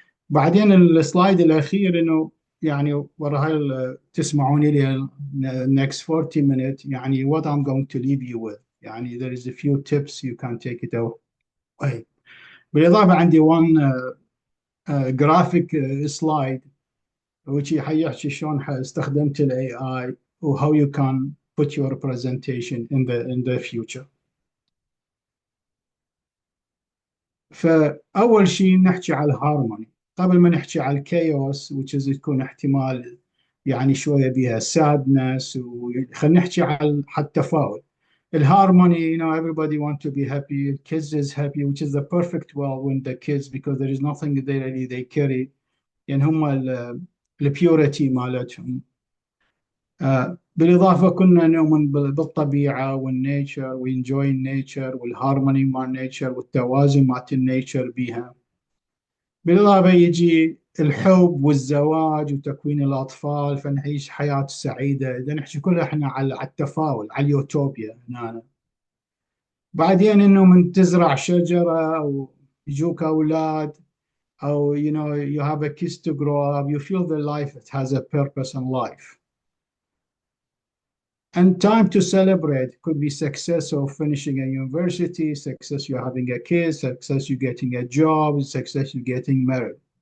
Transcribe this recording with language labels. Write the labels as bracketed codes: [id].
[ar] بعدين السلايد الاخير انه يعني ورا هاي تسمعوني لي [en] next 40 minutes، [ar] يعني [en] what I'm going to leave you with. [ar] يعني [en] there is a few tips you can take it away. [ar] بالإضافة عندي [en] one graphic slide which [ar] حيحكي شلون استخدمت ال [en] AI و how you can put your presentation in the future. [ar] فأول شيء نحكي على الهارموني قبل ما نحكي على الكيوس [en] which is [ar] تكون احتمال يعني شوية بها sadness وخلينا نحكي على التفاؤل. [en] الهارموني, everybody want to be happy, kids is happy, which is the perfect world when the kids, because there is nothing they carry [ar] يعني هم [en] البيوريتي [ar] مالتهم. بالإضافة كنا نؤمن بالطبيعة والنيتشر وينجوي النيتشر والهارموني مع النيتشر والتوازن مع النيتشر بيها. بالإضافة يجي الحب والزواج وتكوين الأطفال فنعيش حياة سعيدة. إذا نحكي كلها إحنا على التفاؤل على اليوتوبيا هنا. بعدين إنه من تزرع شجرة أو يجوك أولاد أو [en] you have a kids to grow up, you feel the life it has a purpose in life. And time to celebrate could be success of finishing a university, success you're having a kid, success you getting a job, success you getting married.